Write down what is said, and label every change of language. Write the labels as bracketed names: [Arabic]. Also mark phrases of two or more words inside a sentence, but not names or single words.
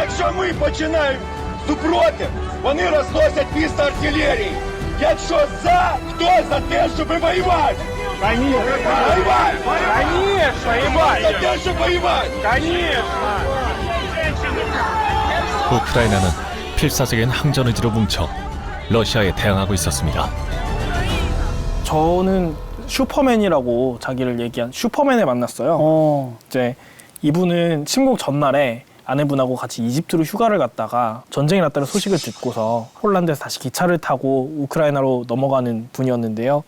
[Ukrainian] Якщо ми починаємо супротив, вони розносять місто артилерії. Якщо за, хто за те, щоб воювати? Воювати! Конечно, за те, щоб воювати! [Korean] 우크라이나는 필사적인 항전 의지로 뭉쳐 러시아에 대항하고 있었습니다. 저는 슈퍼맨이라고 자기를 얘기한 슈퍼맨을 만났어요. 이제 이분은 침공 전날에 아내분하고 같이 이집트로 휴가를 갔다가 전쟁이 났다는 소식을 듣고서 폴란드에서 다시 기차를 타고 우크라이나로 넘어가는 분이었는데요.